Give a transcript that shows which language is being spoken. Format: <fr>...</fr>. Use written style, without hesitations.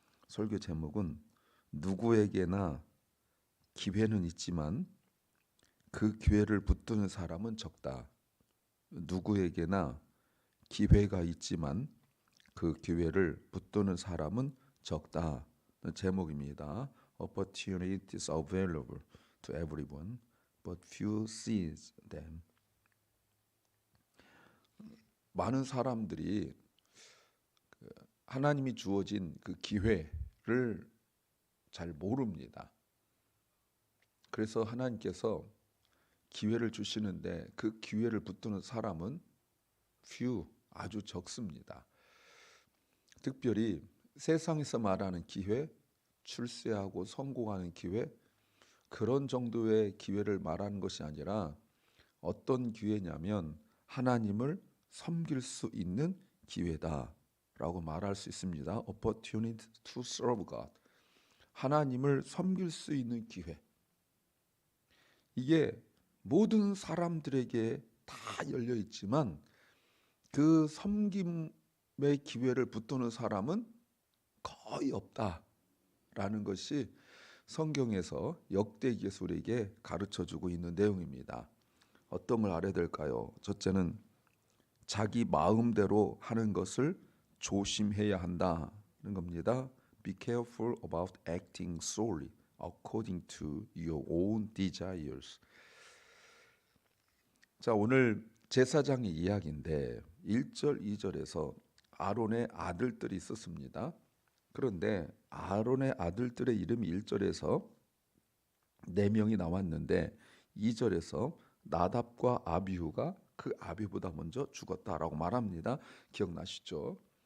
<ko>설교 제목은 누구에게나 기회는 있지만 그 기회를 붙드는 사람은 적다. 누구에게나 기회가 있지만 그 기회를 붙드는 사람은 적다. 제목입니다.</ko> <en>Opportunities available to everyone, but few seize them.</en> <ko>많은 사람들이 하나님이 주어진 그 기회를 잘 모릅니다. 그래서 하나님께서 기회를 주시는데 그 기회를 붙드는 사람은 few, 아주 적습니다. 특별히 세상에서 말하는 기회, 출세하고 성공하는 기회, 그런 정도의 기회를 말하는 것이 아니라 어떤 기회냐면 하나님을 섬길 수 있는 기회다라고 말할 수 있습니다.</ko> <en>Opportunity to serve God.</en> <ko>하나님을 섬길 수 있는 기회. 이게 모든 사람들에게 다 열려 있지만 그 섬김의 기회를 붙드는 사람은 거의 없다라는 것이 성경에서 역대기에서에게 가르쳐주고 있는 내용입니다. 어떤 걸 알아야 될까요? 첫째는 자기 마음대로 하는 것을 조심해야 한다는 겁니다.</ko> <en>Be careful about acting solely according to your own desires.</en> <ko>자, 오늘 제사장의 이야기인데 1절, 2절에서 아론의 아들들이 있었습니다. 그런데 아론의 아들들의 이름이 1절에서 4명이 나왔는데 2절에서 나답과 아비후가 그 아비보다 먼저 죽었다라고 말합니다. 기억나시죠?</ko>